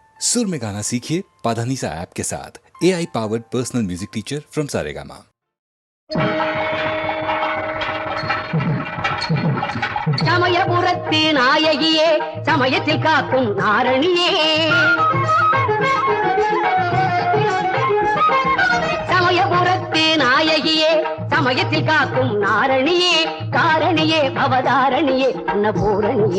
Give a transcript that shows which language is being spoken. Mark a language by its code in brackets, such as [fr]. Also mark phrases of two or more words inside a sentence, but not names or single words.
[hi] सुर में गाना सीखिए पाधानीसा ऐप के साथ। [en] AI powered personal music teacher from [hi] सारेगामा। [ta] சமயபுரத்து நாயகியே, சமயத்தில் காக்கும் நாரணியே, சமயபுரத்து நாயகியே, சமயத்தில் காக்கும் நாரணியே, காரணியே அவதாரணியே அன்னபூரணியே.